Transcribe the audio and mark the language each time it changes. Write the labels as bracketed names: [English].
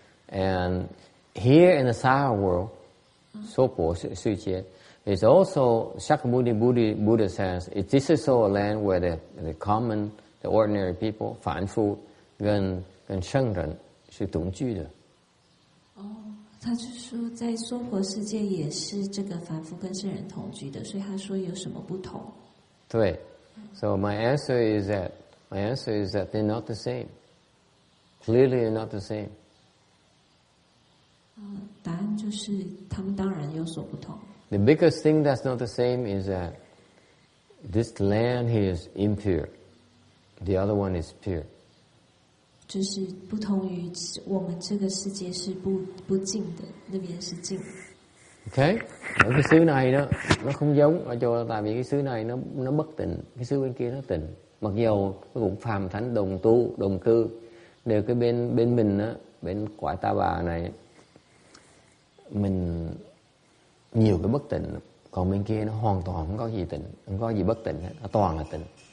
[English] And here in the Sahara world, 娑婆世界, is also Shakyamuni Buddha says this is also a land where the common, the ordinary people, [Chinese] 凡夫跟圣人是同居的。他就说在娑婆世界也是这个凡夫跟圣人同居的，所以他说有什么不同？对。 [English] So my answer is that they're not the same. Clearly they're not the same. [Chinese] 答案就是他们当然有所不同。 [English] The biggest thing that's not the same is that this land here is impure. The other one is pure. [Chinese] 就是不同于我们这个世界是不净的，那边是净的。 [Vietnamese] Okay, ở cái xứ này đó nó không giống ở chỗ, tại vì cái xứ này nó bất tịnh, cái xứ bên kia nó tịnh. Mặc dầu nó cũng phàm thánh đồng tu đồng cư, đều cái bên mình á, bên cõi Ta Bà này mình nhiều cái bất tịnh, còn bên kia nó hoàn toàn không có gì tịnh, không có gì bất tịnh hết, nó toàn là tịnh.